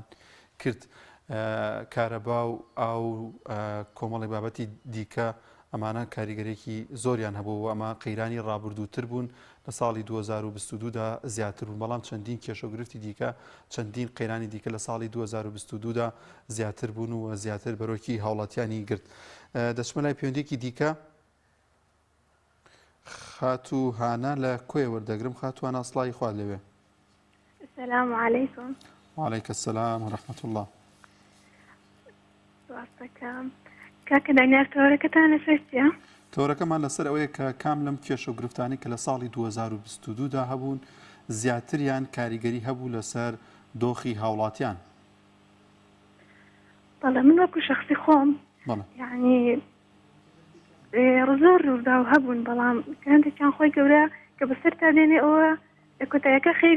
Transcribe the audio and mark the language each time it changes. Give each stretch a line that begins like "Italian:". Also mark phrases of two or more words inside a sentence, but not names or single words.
Central Kurdish: کرد کارەبا و ئاو کۆمەڵی بابەتی دیکە ئەمانە کاریگەرێکی زۆریان هەبوو و ئەمە قەیرانی ڕابردووتر بوون لە ساڵی 2022دا زیاتر بوون بەڵام چەندین کێشە و گرفتی دیکە چەندین قەیرانی دیکە لە ساڵی 2022دا زیاتر بوون و زیاتر بەرۆکی هاوڵاتیانی گرت دەچمە لای پەیوەندێکی دیکە خاتو هانا لە کۆی وەردەگرم خاتوانە ئەسڵای خوا لەوێ
Arabic: السلام عليكم وعليك السلام ورحمة الله
Central Kurdish: ڕاستەکەم کاکە دانیار تۆرەکەتان لەسەر چییە؟ تۆرەکەمان لەسەر ئەوەیە کە کام لەم کێشە و گرفتانی کە لە ساڵی 2022دا هەبوون زیاتریان کاریگەری هەبوو لەسەر دۆخی هاوڵاتیان بەڵێ من وەکو شەخصی خۆم یعنی زۆر ڕوودا و هەبوون بەڵام کەندێکیان خۆی گەورە کە بەسەر تا دێنێ ئەوە کۆتاییەکە خێری